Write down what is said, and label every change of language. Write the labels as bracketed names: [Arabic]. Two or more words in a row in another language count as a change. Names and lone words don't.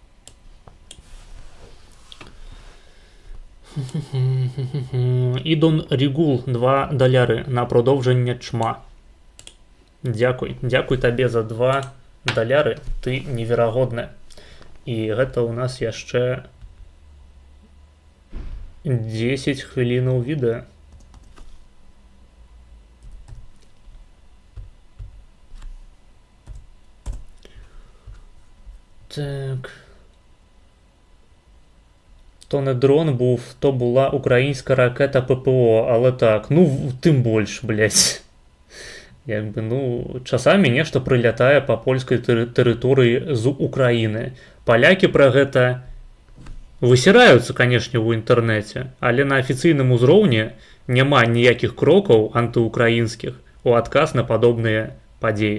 [Ukrainian] Ідон Рігул, $2 на продовження чма. [Belarusian] Дзякуй. Дзякуй табе за $2. Ты неверагодны. І гэта ў нас яшчэ 10 хвілінаў відэа. Так. [Ukrainian] То не дрон був, то була українська ракета ППО, але так, ну, тим больш, блядь. [Belarusian] Якби, ну, часамі нешта прылятае па польскай тэрыторыі з Украіны. Палякі пра гэта высіраюцца, канешне, ў інтэрнэце, але на афіцыйным узроўні няма ніякіх крокаў антыукраінскіх у адказ на падобныя падзеі.